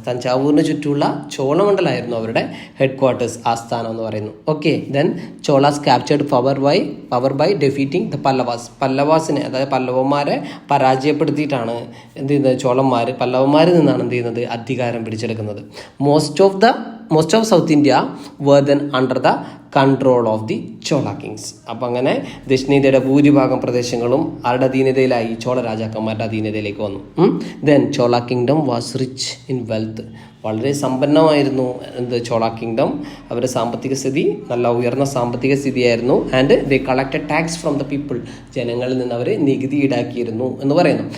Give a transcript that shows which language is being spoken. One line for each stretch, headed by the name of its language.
Malayalam: തഞ്ചാവൂരിന് ചുറ്റുമുള്ള ചോളമണ്ഡലമായിരുന്നു അവരുടെ head quarters, ആസ്ഥാനം എന്ന് പറയുന്നു.
English: okay, then Cholas captured power by defeating the പല്ലവാസിനെ,
Malayalam: അതായത് പല്ലവന്മാരെ പരാജയപ്പെടുത്തിയിട്ടാണ് എന്ത് ചെയ്യുന്നത്? പല്ലവന്മാരിൽ നിന്നാണ് എന്ത് ചെയ്യുന്നത്? അധികാരം പിടിച്ചെടുക്കുന്നത്.
English: Most of south India were then under the control of the Chola kings.
Malayalam: അപ്പം അങ്ങനെ ദക്ഷിണേന്ത്യയുടെ ഭൂരിഭാഗം പ്രദേശങ്ങളും ആരുടെ അധീനതയിലായി? ചോള രാജാക്കന്മാരുടെ അധീനതയിലേക്ക് വന്നു.
English: Then Chola kingdom was rich in wealth.
Malayalam: വളരെ സമ്പന്നമായിരുന്നു ചോള കിങ്ഡം. അവരുടെ സാമ്പത്തിക സ്ഥിതി നല്ല ഉയർന്ന സാമ്പത്തിക സ്ഥിതിയായിരുന്നു.
English: And they collected tax from the people.
Malayalam: ജനങ്ങളിൽ നിന്ന് അവർ നികുതി ഈടാക്കിയിരുന്നു എന്ന് പറയുന്നു.